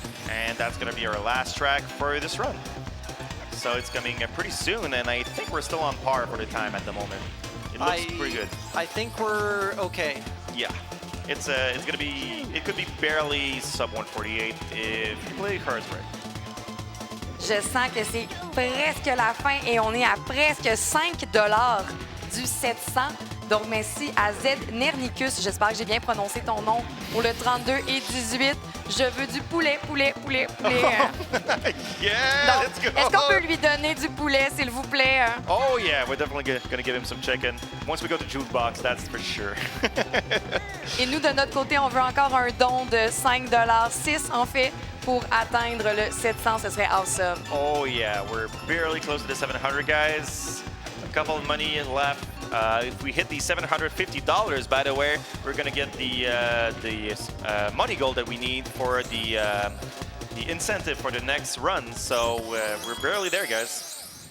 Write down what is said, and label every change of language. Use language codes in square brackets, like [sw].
[en] And that's going to be our last track for this run. So it's coming pretty soon, and I think we're still on par for the time at the moment. It looks pretty good. I think we're okay. Yeah. it's gonna be, it could be barely sub 148 if you play cards right. [fr] Je sens que c'est presque la fin et on est à presque 5 $ du 700. Donc, merci à Z Nernicus. J'espère que j'ai bien prononcé ton nom pour le 32 et 18. Je veux du poulet, poulet, poulet, poulet. Yeah, Donc, [en] let's go. [fr] est-ce qu'on peut lui donner du poulet, s'il vous plaît? [en] Oh yeah, we're definitely gonna give him some chicken. Once we go to jukebox, that's for sure. [fr] Et nous, de notre côté, on veut encore un don de 5 $, 6 en fait, pour atteindre le 700. Ce serait awesome. [en] Oh yeah, we're barely close to the 700, guys. A couple of money left. If we hit the $750, by the way, we're gonna get the money goal that we need for the incentive for the next run. So we're barely there, guys.